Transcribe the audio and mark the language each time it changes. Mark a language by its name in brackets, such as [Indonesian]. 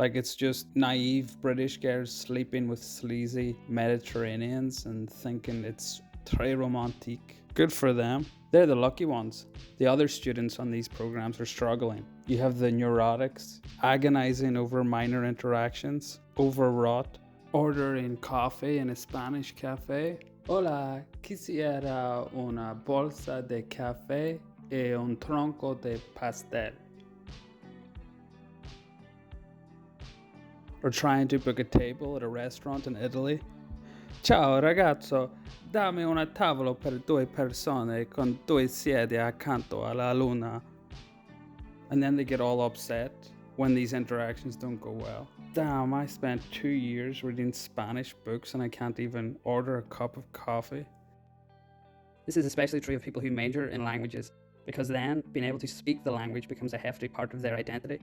[English] Like it's just naive British girls sleeping with sleazy Mediterraneans and thinking it's [French] très romantique. [English] Good for them. They're the lucky ones. The other students on these programs are struggling. You have the neurotics, agonizing over minor interactions, overwrought, ordering coffee in a Spanish cafe. [Spanish] Hola, quisiera una bolsa de café y un tronco de pastel. [English] Or trying to book a table at a restaurant in Italy. [Italian] Ciao ragazzo, dammi una tavola per 2 persone con 2 sedie accanto alla luna. [English] And then they get all upset when these interactions don't go well. Damn, I spent 2 years reading Spanish books and I can't even order a cup of coffee. This is especially true of people who major in languages, because then being able to speak the language becomes a hefty part of their identity.